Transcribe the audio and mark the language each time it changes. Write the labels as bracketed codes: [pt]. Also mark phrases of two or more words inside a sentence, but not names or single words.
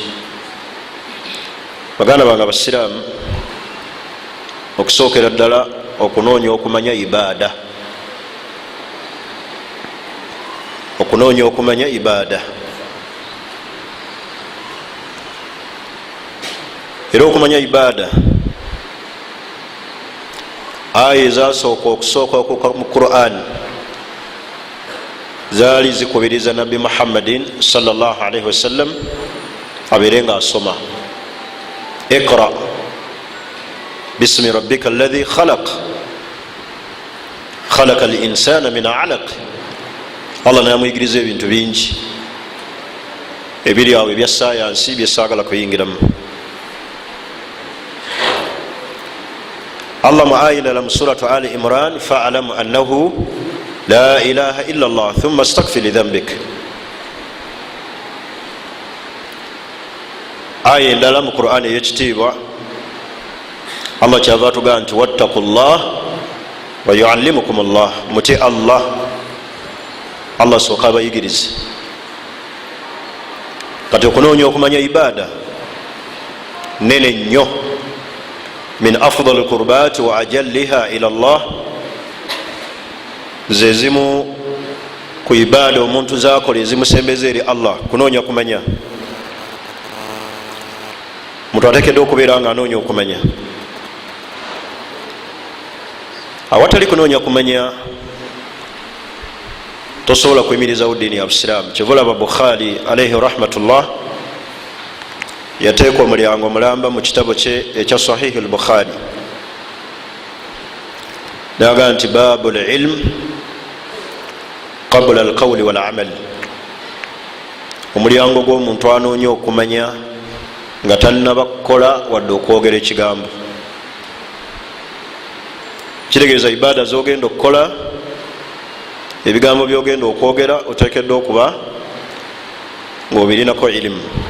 [lg] baganda bange abasiraamu, okusookera ddala okunoonya okumanya ibaada, okunoonya okumanya ibaada. era okumanya ibaada, aya ezasooka okusooka mu Qur'an zaali zikubiriza nabbi Muhammadin [ar] صلى الله عليه وسلم [lg] abeere nga asoma [ar] اقرأ باسم ربك الذي خلق خلق الإنسان من علق. [lg] allah namuyigiriza ebintu bingi ebiri awo ebya sayansi byesaagala kuyingiramu. allah mu ayinala mu suratu ali imran [ar] فاعلم أنه لا إله إلا الله ثم استغفر لذنبك. [lg] aya endala mu Qur'an eyekitiibwa allah kyava tugaa nti [ar] واتقوا الله ويعلمكم الله, [lg] muti allah, allah sooka abayigirize. kati okunoonya okumanya ibaada nene nnyo, [ar] من أفضل القربات وأجلها إلى الله, [lg] zezimu ku ibaada omuntu zakola ezimusembeza eri allah, kunoonya kumanya. omuntu ateekeddwa okubeera nga anoonya okumanya. awatali kunoonya kumanya tosobola kuyimirizawo ddiini ya busiraamu. kyevulaba Bukhari [ar] عليه رحمة الله [lg] yateeka omulyango mulamba mu kitabo kye ekya sahihi al-Bukhari, naga nti [ar] باب العلم قبل القول والعمل, [lg] omulyango gw'omuntu anoonya okumanya nga talina kukola wadde okwogera ekigambo. kitegeeza ibaada zogenda okukola, ebigambo byogenda okwogera oteekeddwa okuba ng'obirinako ilimu.